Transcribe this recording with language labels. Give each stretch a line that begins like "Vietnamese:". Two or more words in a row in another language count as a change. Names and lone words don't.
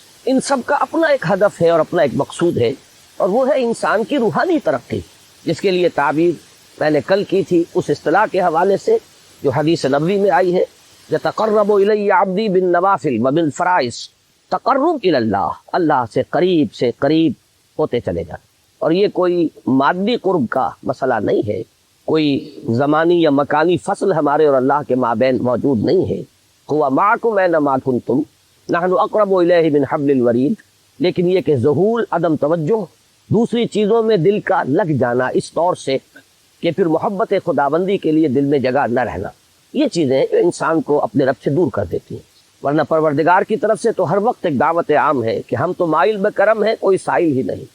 Urdu: ان سب کا اپنا ایک ہدف ہے اور اپنا ایک مقصود ہے، اور وہ ہے انسان کی روحانی ترقی، جس کے لیے تعبیر میں نے کل کی تھی اس اصطلاح کے حوالے سے جو حدیث نبوی میں آئی ہے،
Arabic: یتقرب الی عبدی بالنوافل وبالفرائض. تقرب الی اللہ،
Urdu: اللہ سے قریب ہوتے چلے جائیں. اور یہ کوئی مادی قرب کا مسئلہ نہیں ہے، کوئی زمانی یا مکانی فصل ہمارے اور اللہ کے مابین موجود نہیں ہے.
Arabic: هو معکم اینما کنتم نحن اقرب الیہ من حبل الورید.
Urdu: لیکن یہ کہ ذہول، عدم توجہ، دوسری چیزوں میں دل کا لگ جانا اس طور سے کہ پھر محبت خداوندی کے لیے دل میں جگہ نہ رہنا، یہ چیزیں جو انسان کو اپنے رب سے دور کر دیتی ہیں. ورنہ پروردگار کی طرف سے تو ہر وقت ایک دعوت عام ہے کہ ہم تو مائل بکرم ہیں، کوئی سائل ہی نہیں.